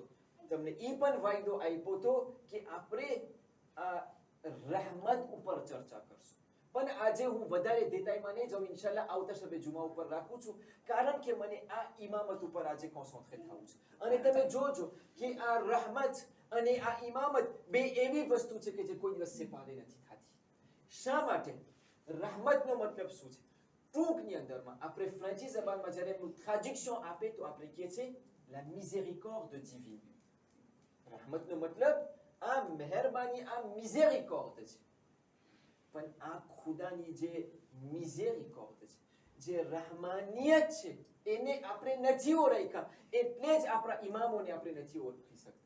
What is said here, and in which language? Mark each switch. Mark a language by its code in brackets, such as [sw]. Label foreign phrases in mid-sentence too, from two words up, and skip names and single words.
[gu] તમને એ પણ વાયદો આપ્યો હતો કે આપણે આ રહેમત ઉપર ચર્ચા કરશું, પણ આજે હું વધારે દેતાઈમાં નહીં જાઉં, ઇન્શાલ્લાહ આવતા શબે જુમા ઉપર રાખું છું, કારણ કે મને આ ઇમામત ઉપર આજે કોન્સન્ટ્રેટ થવું છે. અને તમે જોજો કે આ રહેમત અને આ ઇમામત બે એવી વસ્તુ છે કે જે કોઈ દિવસ સેપારે નથી થતી. શા માટે? રહેમતનો મતલબ શું છે? ટૂંકની અંદરમાં આપણે ફ્રાન્સી જબાનમાં જ્યારે એનું ટ્રાન્ઝેક્શન આપે તો આપણે કહે છે [fr] la miséricorde divine. [gu] રહેમતનો મતલબ આ મહેરબાની, આ મિઝેરિકોર્ડ છે. પણ આ ખુદાની જે મિઝેરિકોર્ડ છે, જે રહેમાનિયત છે, એને આપણે નથી ઓળખ્યા, એટલે જ આપણા ઇમામોને આપણે નથી ઓળખી શકતા.